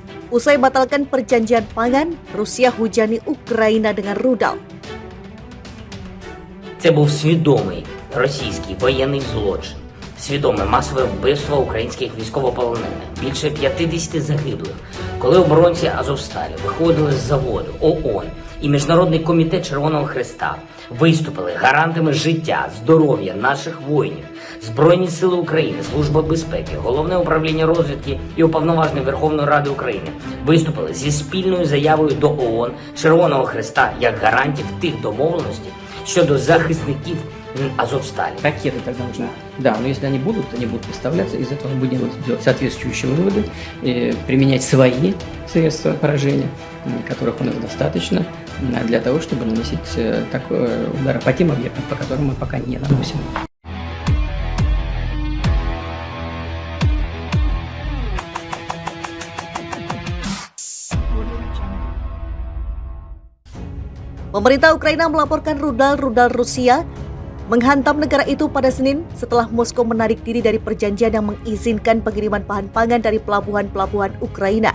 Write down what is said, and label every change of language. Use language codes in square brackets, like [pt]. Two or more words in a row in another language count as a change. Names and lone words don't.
[id] Usai batalkan perjanjian pangan, Rusia hujani Ukraina dengan rudal. [uk] Це був свідомий російський воєнний злочин, свідоме масове вбивство українських військовополонених, більше 50 загиблих, коли оборонці Азовсталі виходили з заводу, ООН і Міжнародний комітет Червоного Хреста виступили гарантами життя, здоров'я наших воїнів. Збройні сили України, Служба безпеки, Головне управління розвідки і Уповноважений Верховної Ради України виступили зі спільною заявою до ООН, Червоного Хреста як гарантів тих домовленостей щодо захисників Азовстали. [ru] Ракеты тогда нужны. Да, но если они будут поставляться, из этого мы будем делать соответствующие выводы, применять свои средства поражения, которых у нас достаточно, для того, чтобы наносить удары по тем объектам, по которым мы пока не наносим. [id] Pemerintah Ukraina melaporkan rudal-rudal Rusia menghantam negara itu pada Senin setelah Moskow menarik diri dari perjanjian yang mengizinkan pengiriman bahan pangan dari pelabuhan-pelabuhan Ukraina.